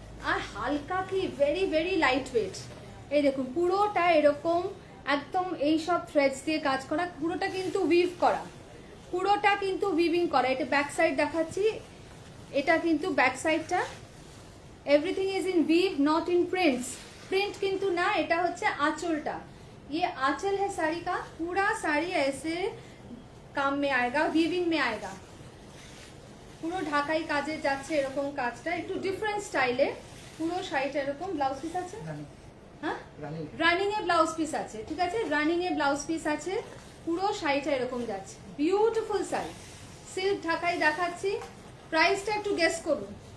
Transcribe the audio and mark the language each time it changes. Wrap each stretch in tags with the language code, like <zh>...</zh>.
<bn>আর হালকা কি very very light weight. এই দেখুন পুরোটা এরকম একদম এই সব থ্রেডস দিয়ে কাজ করা, পুরোটা কিন্তু উইভ করা, পুরোটা কিন্তু উইভিং করা। এটা ব্যাক সাইড দেখাচ্ছি, এটা কিন্তু ব্যাক সাইডটা</bn> <en>Everything is in weave, not in prints.</en> <bn>Print কিন্তু না, এটা হচ্ছে আঁচলটা।</bn> <hi>ये आंचल है साड़ी का, पूरा साड़ी ऐसे काम में आएगा, वीविंग में आएगा।</hi> <bn>পুরো ঢাকাই কাজে যাচ্ছে এরকম কাজটা, একটু ডিফারেন্ট স্টাইলে। পুরো শাড়িটা এরকম। ব্লাউজ পিস আছে, হ্যাঁ রানিং এ ব্লাউজ পিস আছে। ঠিক আছে, রানিং এ ব্লাউজ পিস আছে। পুরো শাড়িটা এরকম যাচ্ছে, বিউটিফুল শাড়ি, সিল্ক ঢাকাই দেখাচ্ছি। প্রাইসটা একটু গেস করুন।</bn>